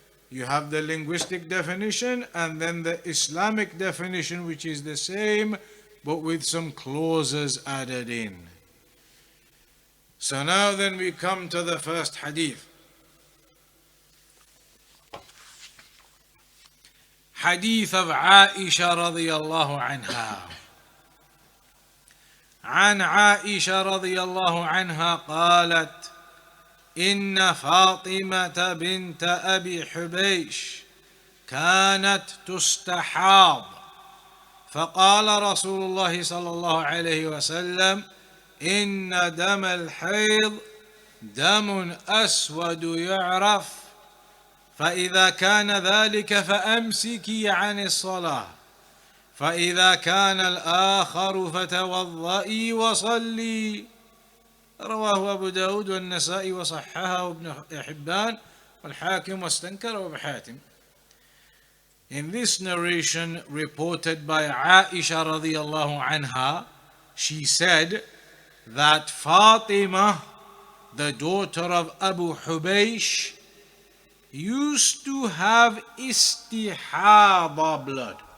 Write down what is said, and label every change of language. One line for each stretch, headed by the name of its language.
English: You have the linguistic definition and then the Islamic definition, which is the same but with some clauses added in. So now then we come to the first hadith.
Arabic: حديث of عائشة رضي الله عنها. عن عائشة رضي الله عنها قالت: إن فاطمة بنت أبي حبيش كانت تستحاض، فقال رسول الله صلى الله عليه وسلم: إن دم الحيض دم أسود يعرف، فإذا كان ذلك فأمسكي عن الصلاة، فإذا كان الآخر فتوضئي وصلي. رواه أبو داود والنسائي وصححه ابن حبان والحاكم واستنكره أبو حاتم.
English: In this narration reported by Aisha radiallahu anha, she said that Fatima, the daughter of Abu Hubaysh, used to have istihaba blood.